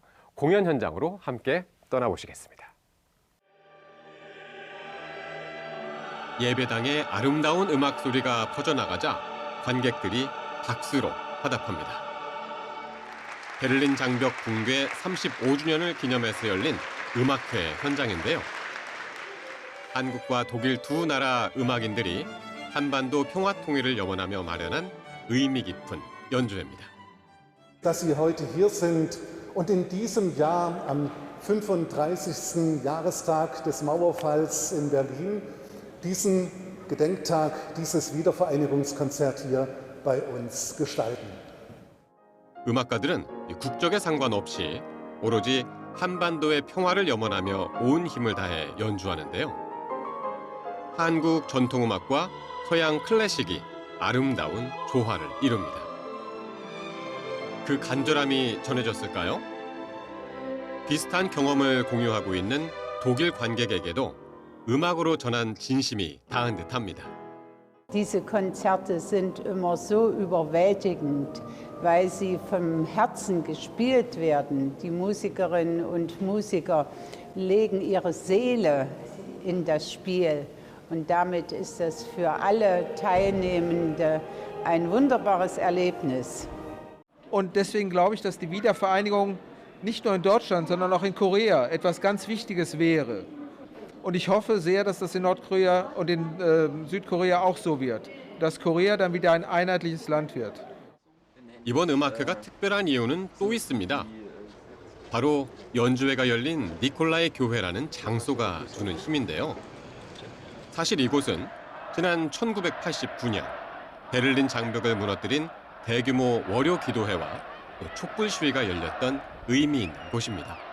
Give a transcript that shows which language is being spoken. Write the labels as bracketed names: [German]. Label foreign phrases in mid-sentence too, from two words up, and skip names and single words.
[Korean] 공연 현장으로 함께 떠나보시겠습니다. 예배당에 아름다운 음악 소리가 퍼져나가자 관객들이 박수로 화답합니다. 베를린 장벽 붕괴 35주년을 기념해서 열린 음악회 현장인데요. 한국과 독일 두 나라 음악인들이 한반도 평화 통일을 염원하며 마련한 의미 깊은 연주회입니다. [German] Dass Sie heute hier sind und in diesem Jahr am 35. Jahrestag des Mauerfalls in Berlin diesen Gedenktag, dieses Wiedervereinigungskonzert hier bei uns gestalten. [Korean] 음악가들은 국적에 상관없이 오로지 한반도의 평화를 염원하며 온 힘을 다해 연주하는데요. 한국 전통음악과 서양 클래식이 아름다운 조화를 이룹니다. 그 간절함이 전해졌을까요? 비슷한 경험을 공유하고 있는 독일 관객에게도 음악으로 전한 진심이 닿은 듯합니다. [German] Diese Konzerte sind immer so überwältigend, weil sie vom Herzen gespielt werden. Die Musikerinnen und Musiker legen ihre Seele in das Spiel. Und damit ist das für alle Teilnehmende ein wunderbares Erlebnis. Und deswegen glaube ich, dass die Wiedervereinigung nicht nur in Deutschland, sondern auch in Korea etwas ganz Wichtiges wäre. Und ich hoffe sehr, dass das in Nordkorea und in Südkorea auch so wird, dass Korea dann wieder ein einheitliches Land wird. [Korean] 이번 음악회가 특별한 이유는 또 있습니다. 바로 연주회가 열린 니콜라이 교회라는 장소가 주는 힘인데요. 사실 이곳은 지난 1989년 베를린 장벽을 무너뜨린 대규모 월요 기도회와 촛불 시위가 열렸던 의미 있는 곳입니다.